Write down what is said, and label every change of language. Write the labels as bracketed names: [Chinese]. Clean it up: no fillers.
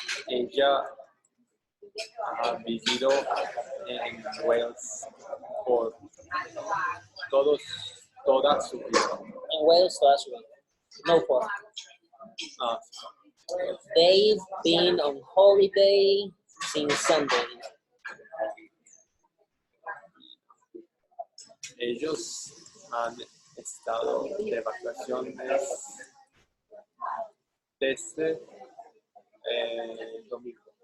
[Spanish] Ella ha vivido en Wales por toda su vida. In Wales, toda su vida. No por. [English] They've been on holiday since Sunday. [Spanish] Ellos han estado de vacaciones desde el domingo.